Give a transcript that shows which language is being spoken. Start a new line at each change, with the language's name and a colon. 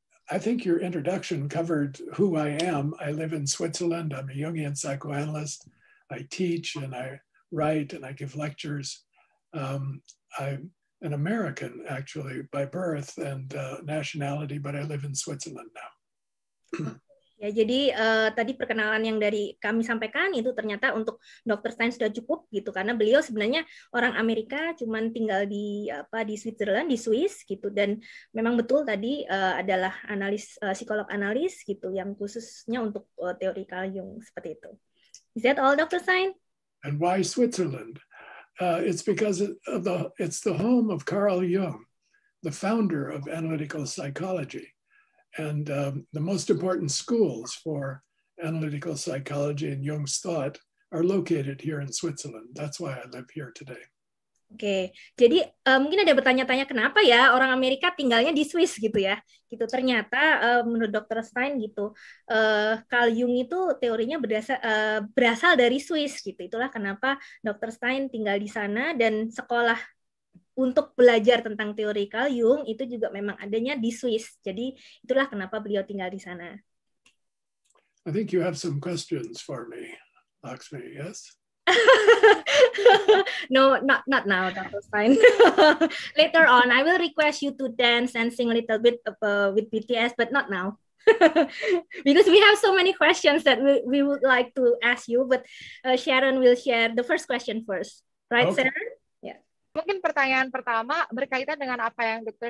English: I think your introduction covered who I am. I live in Switzerland. I'm a Jungian psychoanalyst. I teach and I write and I give lectures. I'm an American, actually, by birth and nationality, but I live in Switzerland now.
Indonesian: Ya, jadi tadi perkenalan yang dari kami sampaikan itu ternyata untuk Dr. Stein sudah cukup gitu, karena beliau sebenarnya orang Amerika, cuman tinggal di Switzerland, di Swiss gitu, dan memang betul tadi adalah psikolog analis gitu yang khususnya untuk teori Carl Jung seperti itu.
English: Is that all, Dr. Stein? And why Switzerland? It's because it's the home of Carl Jung, the founder of analytical psychology. And the most important schools for analytical psychology and Jung's thought are located here in Switzerland. That's why I live here today.
Indonesian: Oke, jadi mungkin ada bertanya-tanya kenapa ya orang Amerika tinggalnya di Swiss gitu ya. Gitu ternyata menurut Dr. Stein gitu, Carl Jung itu teorinya berasal dari Swiss gitu. Itulah kenapa Dr. Stein tinggal di sana dan sekolah untuk belajar tentang teori Carl Jung itu juga memang adanya di Swiss. Jadi itulah kenapa beliau tinggal di sana.
English: I think you have some questions for me, Lakshmi, yes? No, not now, Dr. Stein. Later on, I will request you to dance and sing a little bit with BTS, but not now. Because we have so many questions that we would like to ask you, but Sharon will share the first question first. Right, Okay. Sharon? Yeah.
Indonesian: Mungkin pertanyaan pertama berkaitan dengan apa yang Dr.